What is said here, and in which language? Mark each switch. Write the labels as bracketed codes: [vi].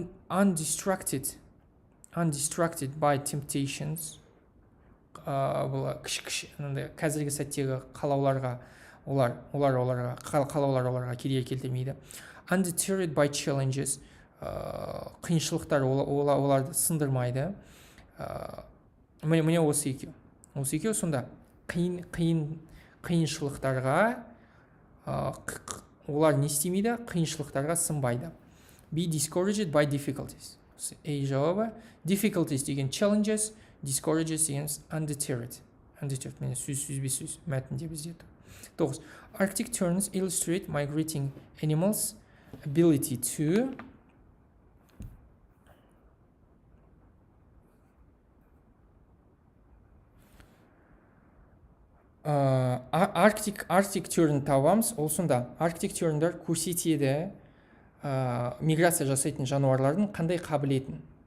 [en] undistracted by temptations. [kk] Бұл қазіргі сәттегі қалауларға қалаулар оларға кедергі келтірмейді. [en] Undeterred by challenges, [kk] қиыншылықтар оларды сындырмайды. Міне осы екеу сонда қиыншылықтарға олар не істемейді? Қиыншылықтарға сынбайды. [en] Be discouraged by difficulties. Жауабы difficulties деген challenges, discourages деген undeterred. [kk] Міне сөз мәтінде бізде тұр. 9. [en] Arctic terns illustrate migrating animals' ability to Arctic terн табамыз. [kk] Ол сонда Arctic terндар көрсетеді миграция жасайтын жануарлардың қандай қабілетін.